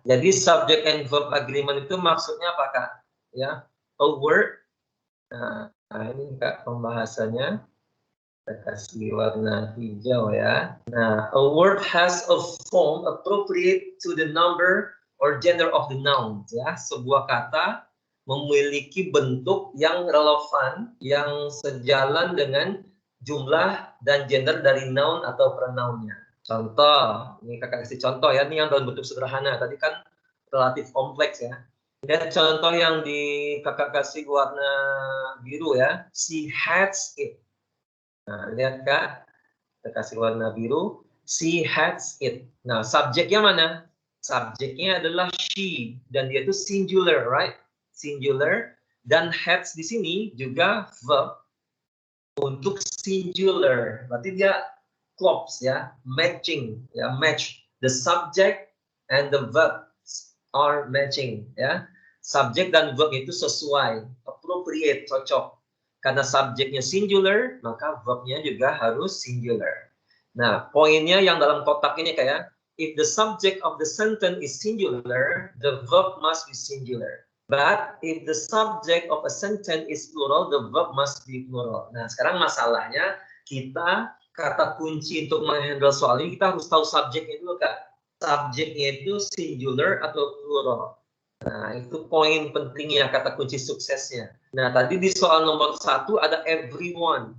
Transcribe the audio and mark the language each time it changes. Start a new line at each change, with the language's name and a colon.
Indonesian: Jadi subject and verb agreement itu maksudnya apa Kak? Ya, a word. Nah, ini Kak pembahasannya. Kita kasih warna hijau ya.
English: Nah, a word has a form appropriate to the number or gender of the noun ya.
Indonesian: Sebuah kata memiliki bentuk yang relevan, yang sejalan dengan jumlah dan gender dari noun atau pronounnya. Contoh, ini kakak kasih contoh ya, ini yang dalam bentuk sederhana. Tadi kan relatif kompleks ya. Dan contoh yang di kakak kasih warna biru ya,
English: she has it.
Indonesian: Nah, lihat Kak, kita kasih warna biru,
English: she has it.
Indonesian: Nah, subjeknya mana? Subjeknya adalah she, dan dia itu singular, right? Singular, dan has di sini juga verb untuk singular. Berarti dia clops ya, matching, ya, match.
English: The subject and the verb are matching, ya.
Indonesian: Subjek dan verb itu sesuai, appropriate, cocok. Karena subjeknya singular, maka verbnya juga harus singular. Nah, poinnya yang dalam kotak ini kayak,
English: if the subject of the sentence is singular, the verb must be singular. But if the subject of a sentence is plural, the verb must be plural.
Indonesian: Nah, sekarang masalahnya kita kata kunci untuk menghandle soal ini kita harus tahu subjeknya dulu Kak. Subjeknya itu singular atau plural. Nah, itu poin pentingnya, kata kunci suksesnya. Nah, tadi di soal nomor 1 ada everyone.